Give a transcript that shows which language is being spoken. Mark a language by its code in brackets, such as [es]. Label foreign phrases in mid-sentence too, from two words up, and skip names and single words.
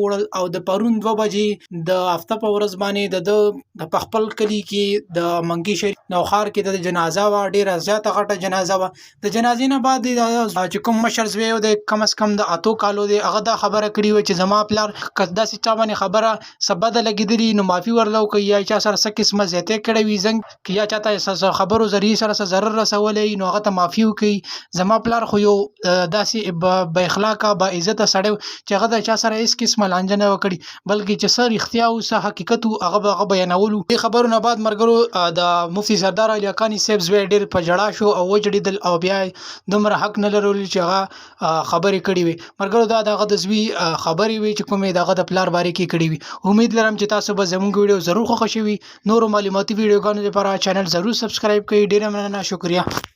[ps] وړل او د پرون 2 بجې د هفته په ورځ باندې د په خپل کلي کې د منګي شریف نوخار کې د جنازه وه ډېره زیاته غټه جنازه وه د جنازې نه بعد چې کوم مشر زوی و د کم از کم د 8 کالو دی هغه دا خبره کړې وه چې زما پلار که داسې چا باندې خبره څه بده لګېدلي نو معافي ورله وکړئ یا چا سره څه قسمه زیاتۍ کړې وي زنګ که یا چاته خبرو ذریعې سره څه ضرر رسولی نو هغه ته معافي وکړي زما پلار خو یو داسې با اخلاقه با عزته سړی چې هغه د چا سره هېڅ قسمه لانجه نه وکړي بلکې چې څه رښتیا او څه حقیقت و هغه بیانولو دې خبرو نه بعد مرګرو د مفتي سردار علي حقانی صاحب زوی ډېر په ژړا شو او وجړېدل او بیا دومره حق نه لرلو چې هغه خبرې کړې وي مرګرو دا د هغه د زوی خبرې وي چې کومې د هغه د پلار باره کې کړې وي امید لرم چې تاسو به زموږ ویډیو ضرور خوښه شوي نورو معلوماتي ویډیوګانو لپاره چینل ضرور سبسکرایب کړئ ډېره مننه شکریه